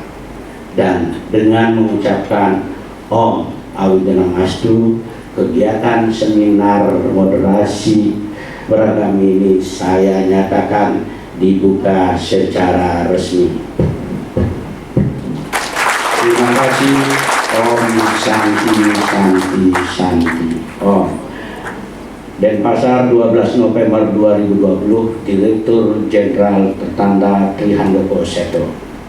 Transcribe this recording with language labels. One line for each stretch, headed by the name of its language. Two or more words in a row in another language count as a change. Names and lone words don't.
Indonesian: Dan dengan mengucapkan Om Awidhanamastu, kegiatan seminar moderasi beragama ini saya nyatakan dibuka secara resmi. Terima kasih.
Sanskrit: Om Santi Santi Santi Om.
Indonesian: Denpasar 12 November 2020, Direktur Jenderal Tertanda Trihandoko Seto.